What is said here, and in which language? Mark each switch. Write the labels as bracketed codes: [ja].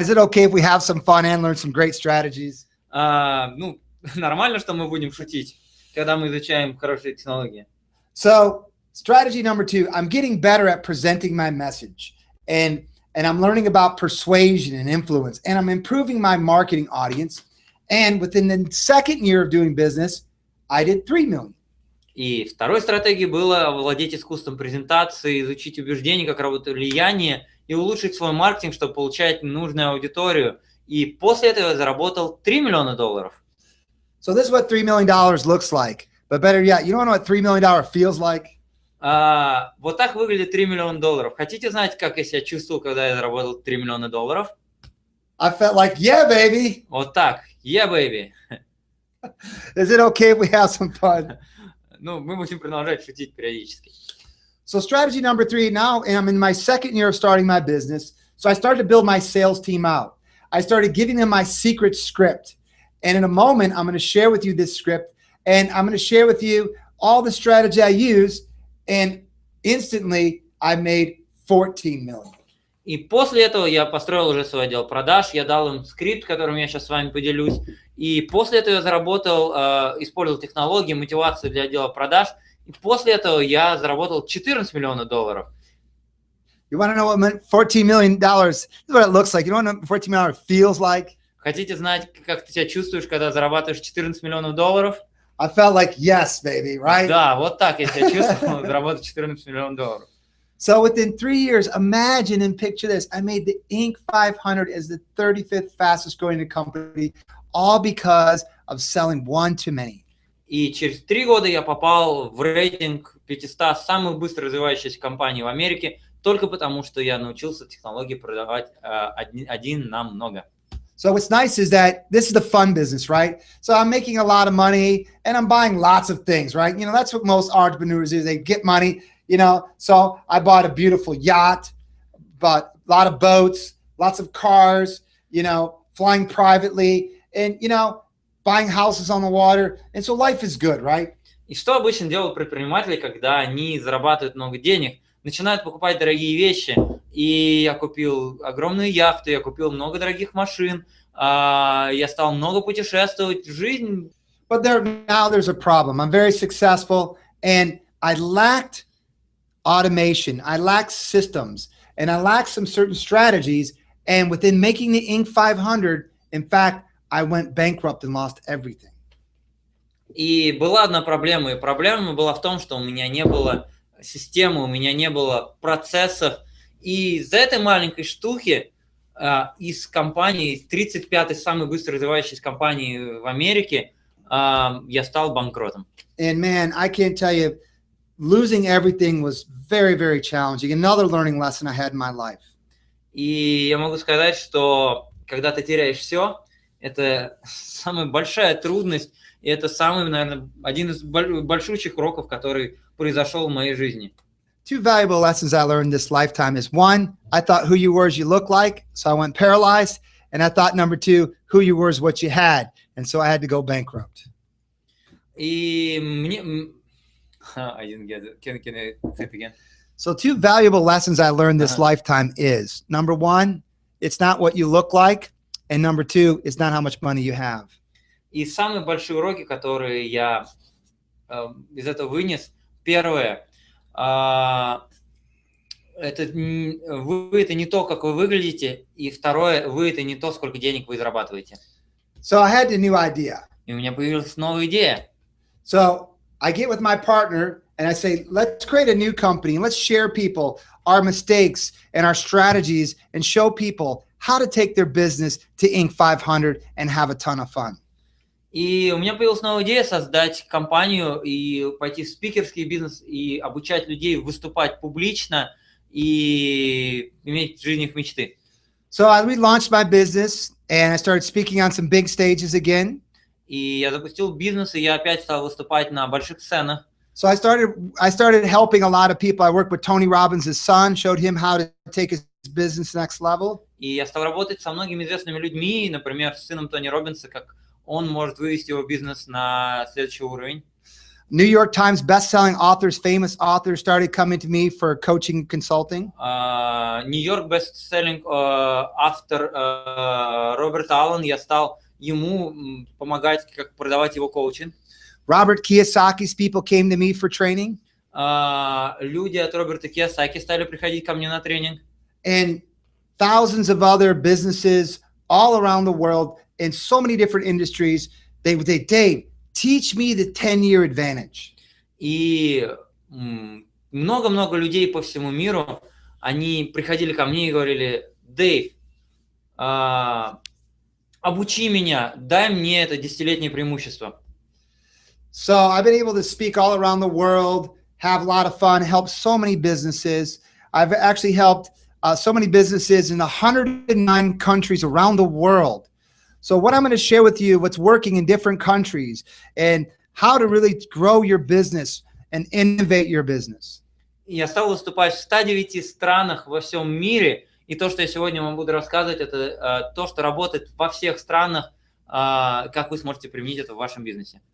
[en] Is it okay if we have some fun and learn some great strategies? [ru] Ну, нормально, что мы будем шутить, когда мы изучаем хорошие технологии. [en] So strategy number 2, I'm getting better at presenting my message. And I'm learning about persuasion and influence. And I'm improving my marketing audience. And within the second year of doing business, I did 3 million. [ru] И второй стратегией было овладеть искусством презентации, изучить убеждения, как работает влияние, и улучшить свой маркетинг, чтобы получать нужную аудиторию. И после этого я заработал $3 миллиона. [en] So this is what $3 million looks like. But better yet, you don't know what $3 million feels like? [ru] Вот так выглядит $3 миллиона. Хотите знать, как я себя чувствовал, когда я заработал $3 миллиона? [en] I felt like, yeah, baby. [ru] Вот так. [en] Yeah, baby. Is it okay if we have some fun? [ru] Ну, мы будем продолжать шутить периодически. [en] So strategy number 3, now I'm in my second year of starting my business. So I started to build my sales team out. I started giving them my secret script. And in a moment, I'm going to share with you this script. And I'm going to share with you all the strategy I use. And instantly, I made 14 million. [ru] И после этого я построил уже свой отдел продаж, я дал им скрипт, которым я сейчас с вами поделюсь. И после этого я заработал, использовал технологии, мотивацию для отдела продаж. И после этого я заработал $14 миллионов. [en] You want to know what $14 million, this is what it looks like. You want to know what $14 million feels like? [ru] Хотите знать, как ты себя чувствуешь, когда зарабатываешь $14 миллионов? [en] I felt like, yes, baby, right? [ru] Да, вот так я себя чувствовал, заработать $14 миллионов. [en] So within 3 years, imagine and picture this. I made the Inc. 500 as the 35th fastest growing company, all because of selling one too many. [ru] И через 3 года я попал в рейтинг 500 самых быстро развивающихся компаний в Америке, только потому, что я научился технологии продавать один на много. [en] So what's nice is that this is the fun business, right? So I'm making a lot of money and I'm buying lots of things, right? You know, that's what most entrepreneurs do. They get money, you know. So I bought a beautiful yacht, bought a lot of boats, lots of cars, you know, flying privately and, you know, buying houses on the water. And so life is good, right? [ru] И что обычно делают предприниматели, когда они зарабатывают много денег? Начинают покупать дорогие вещи. И я купил огромную яхту, я купил много дорогих машин, я стал много путешествовать в жизнь. [en] But now there's a problem. I'm very successful and I lacked automation. I lacked systems and I lacked some certain strategies. And within making the Inc. 500, in fact, I went bankrupt and lost everything. [ru] И была одна проблема. И проблема была в том, что у меня не было системы, у меня не было процессов. И из-за этой маленькой штуки из компании, из 35-й самой быстро развивающейся компании в Америке, я стал банкротом. [en] And man, I can't tell you, losing everything was very, very challenging. Another learning lesson I had in my life. [ru] И я могу сказать, что когда ты теряешь все, это самая большая трудность, и это самый, наверное, один из большущих уроков, который произошел в моей жизни. [en] 2 valuable lessons I learned this lifetime is 1, I thought who you were is you look like, so I went paralyzed. And I thought number 2, who you were is what you had. And so I had to go bankrupt. [ru] И мне... [en] I didn't get it. Can I say it again? So 2 valuable lessons I learned this lifetime is, number 1, it's not what you look like. And number 2, it's not how much money you have. [ru] И самые большие уроки, которые я из этого вынес, первое, вы это не то, как вы выглядите, и второе, вы это не то, сколько денег вы зарабатываете. [en] So I had a new idea. [ru] И у меня появилась новая идея. [en] So I get with my partner and I say, let's create a new company. Let's share people our mistakes and our strategies and show people how to take their business to Inc. 500 and have a ton of fun. [ru] И у меня появилась новая идея создать компанию и пойти в спикерский бизнес и обучать людей выступать публично и иметь жизнь их мечты. [en] So we launched my business and I started speaking on some big stages again. [ru] И я запустил бизнес, и я опять стал выступать на больших сценах. [en] So I started helping a lot of people. I worked with Tony Robbins' son, showed him how to take his business next level. [ru] И я стал работать со многими известными людьми, например, с сыном Тони Роббинса, как он может вывести его бизнес на следующий уровень. [en] New York Times best-selling authors, famous authors started coming to me for coaching and consulting. [ru] Нью-Йорк бестселлинг автор Роберт Аллен, я стал ему помогать, как продавать его коучинг. [en] Robert Kiyosaki's people came to me for training. [ru] Люди от Роберта Кийосаки стали приходить ко мне на тренинг. [en] And thousands of other businesses all around the world in so many different industries, Dave, teach me the 10-year advantage. [ru] И много-много людей по всему миру, они приходили ко мне и говорили: Дэйв, обучи меня, дай мне это 10-летнее преимущество. [en] So I've been able to speak all around the world, have a lot of fun, help so many businesses. I've actually helped so many businesses in 109 countries around the world. So what I'm going to share with you, what's working in different countries and how to really grow your business and innovate your business. [ru] Я стал выступать в 109 странах во всем мире, и то, что я сегодня вам буду рассказывать, это то, что работает во всех странах, как вы сможете применить это в вашем бизнесе.